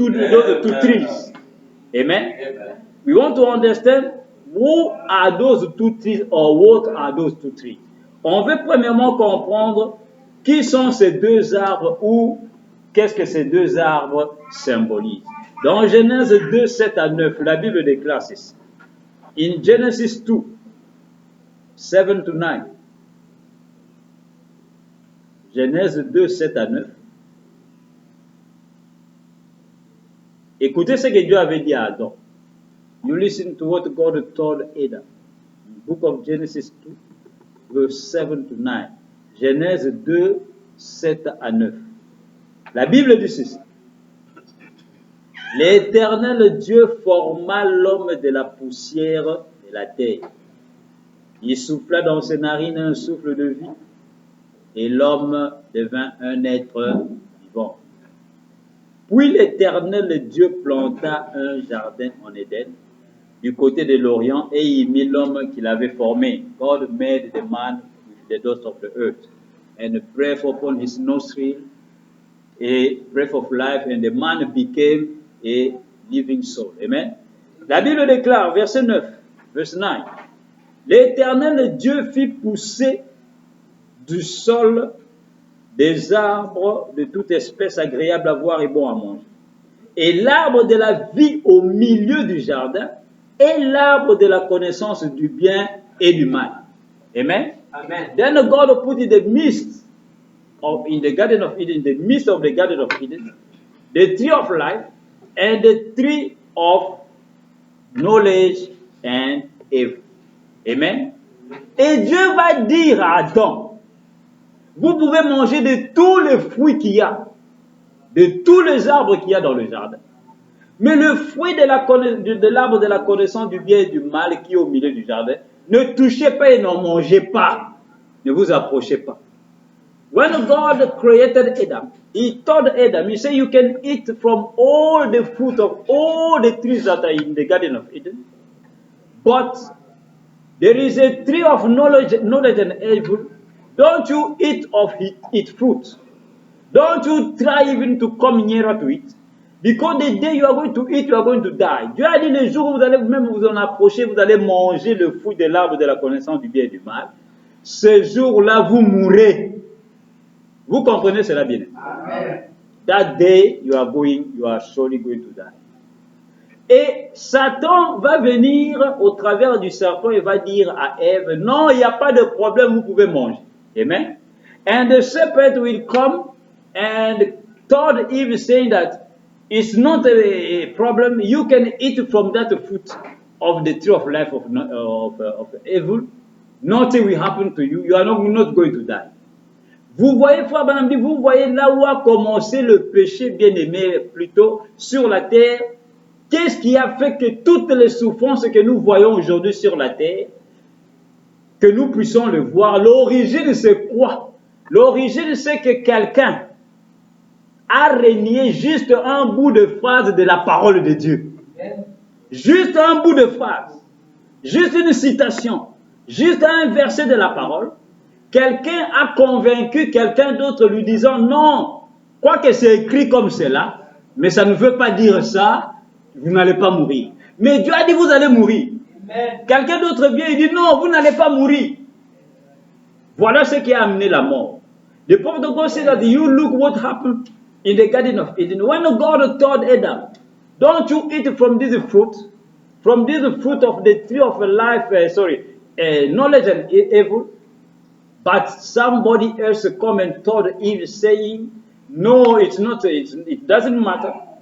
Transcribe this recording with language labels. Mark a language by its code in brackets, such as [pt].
[en] Those two trees. Amen. We want to understand who are those two trees or what are those two trees. [fr] On veut premièrement comprendre qui sont ces deux arbres ou qu'est-ce que ces deux arbres symbolisent. Dans Genèse 2, 7 à 9, la Bible déclare ceci. [en] In Genesis 2, 7 to 9. [fr] Genèse 2, 7 à 9. Écoutez ce que Dieu avait dit à Adam. [en] You listen to what God told Adam. Book of Genesis 2, verse 7 to 9. [fr] Genèse 2, 7 à 9. La Bible dit ceci. L'Éternel Dieu forma l'homme de la poussière de la terre. Il souffla dans ses narines un souffle de vie, et l'homme devint un être vivant. Puis l'Éternel Dieu planta un jardin en Éden, du côté de l'Orient, et y mit l'homme qu'il avait formé. [en] God made the man with the dust of the earth, and breathed upon his nostril a breath of life, and the man became a living soul. Amen. [fr] La Bible déclare, verset 9, [en] verse 9, [fr] l'Éternel Dieu fit pousser du sol des arbres de toute espèce agréable à voir et bon à manger. Et l'arbre de la vie au milieu du jardin et l'arbre de la connaissance du bien et du mal. Amen. Amen. [en] Then God put in the midst in the garden of Eden, in the midst of the garden of Eden, the tree of life and the tree of knowledge and evil. Amen. [fr] Et Dieu va dire à Adam, vous pouvez manger de tous les fruits qu'il y a, de tous les arbres qu'il y a dans le jardin. Mais le fruit de l'arbre de la connaissance du bien et du mal qui est au milieu du jardin, ne touchez pas et n'en mangez pas. Ne vous approchez pas. [en] When God created Adam, He told Adam, He said, you can eat from all the fruit of all the trees that are in the Garden of Eden, but there is a tree of knowledge and evil. Don't you eat of its fruit. Don't you try even to come nearer to it. Because the day you are going to eat, you are going to die. [fr] Dieu a dit le jour où vous allez même vous en approcher, vous allez manger le fruit de l'arbre de la connaissance du bien et du mal. Ce jour-là, vous mourrez. Vous comprenez cela bien? Amen. [en] That day, you are surely going to die. [fr] Et Satan va venir au travers du serpent et va dire à Ève, non, il n'y a pas de problème, vous pouvez manger. Amen. [en] And the serpent will come and told Eve saying that it's not a problem, you can eat from that fruit of the tree of life of evil. Nothing will happen to you, you are not going to die. [fr] Vous voyez, frère Banamdi, vous voyez là où a commencé le péché bien-aimé plutôt sur la terre. Qu'est-ce qui a fait que toutes les souffrances que nous voyons aujourd'hui sur la terre, que nous puissions le voir, l'origine c'est quoi? L'origine c'est que quelqu'un a renié juste un bout de phrase de la parole de Dieu. Juste un bout de phrase, juste une citation, juste un verset de la parole. Quelqu'un a convaincu quelqu'un d'autre lui disant non, quoique c'est écrit comme cela, mais ça ne veut pas dire ça, vous n'allez pas mourir. Mais Dieu a dit, vous allez mourir. Quelqu'un d'autre vient et dit, non, vous n'allez pas mourir. Voilà ce qui a amené la mort. [en] The prophet of God said that you look what happened in the Garden of Eden. When God told Adam, don't you eat from this fruit of the tree of life, knowledge and evil. But somebody else come and told Eve saying, no, it's not, it doesn't matter.